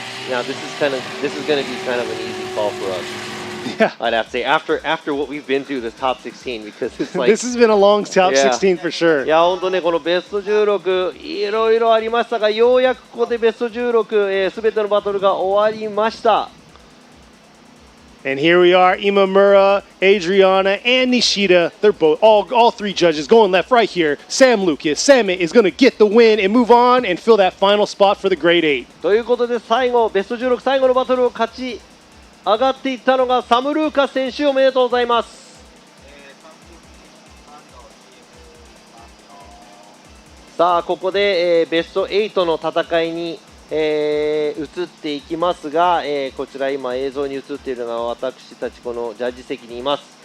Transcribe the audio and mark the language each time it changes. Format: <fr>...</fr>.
<en>Now this is going to be kind of an easy call for us. Yeah. I'd have to say after what we've been through this top 16, because it's like This has been a long top Yeah. 16 for sure.</en> <ja>いや本当ね、このベスト16いろいろありましたが、ようやくここでベスト16、すべてのバトルが終わりました。</ja> <en>And here we are, Imamura, Adriana, and Nishida. They're both, all three judges going left right here. Sam Lucas, Samet is going to get the win and move on and fill that final spot for the grade 8.</en> <ja>ということで最後、ベスト16最後のバトルを勝ち上がっていったのがサム・ルーカス選手、おめでとうございます。さあここで、ベスト8の戦いに、移っていきますが、こちら今映像に映っているのが私たちこのジャッジ席にいます。</ja>